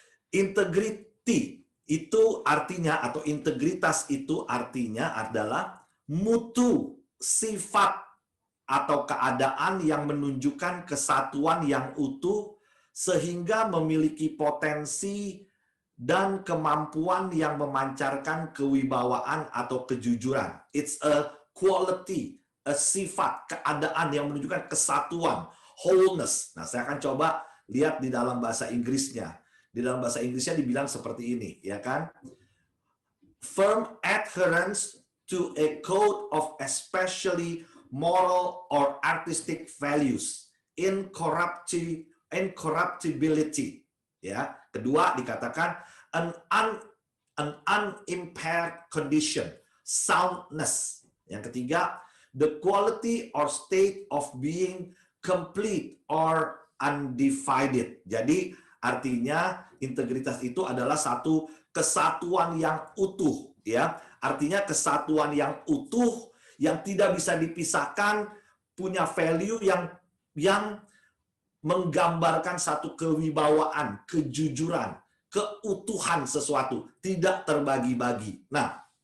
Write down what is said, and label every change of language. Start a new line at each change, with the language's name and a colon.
Indonesian: Integrity itu artinya, atau integritas itu artinya adalah mutu, sifat, atau keadaan yang menunjukkan kesatuan yang utuh sehingga memiliki potensi dan kemampuan yang memancarkan kewibawaan atau kejujuran.
English: It's a quality, a
Indonesian: sifat, keadaan yang menunjukkan kesatuan,
English: wholeness.
Indonesian: Nah, saya akan coba lihat di dalam bahasa Inggrisnya. Di dalam bahasa Inggrisnya dibilang seperti ini, ya kan?
English: Firm adherence to a code of especially moral or artistic values, incorruptibility.
Indonesian: Ya, kedua dikatakan
English: an unimpaired condition, soundness.
Indonesian: Yang ketiga,
English: the quality or state of being complete or undivided.
Indonesian: Jadi artinya integritas itu adalah satu kesatuan yang utuh, ya. Artinya kesatuan yang utuh yang tidak bisa dipisahkan, punya value yang menggambarkan satu kewibawaan, kejujuran, keutuhan sesuatu, tidak terbagi-bagi. Nah,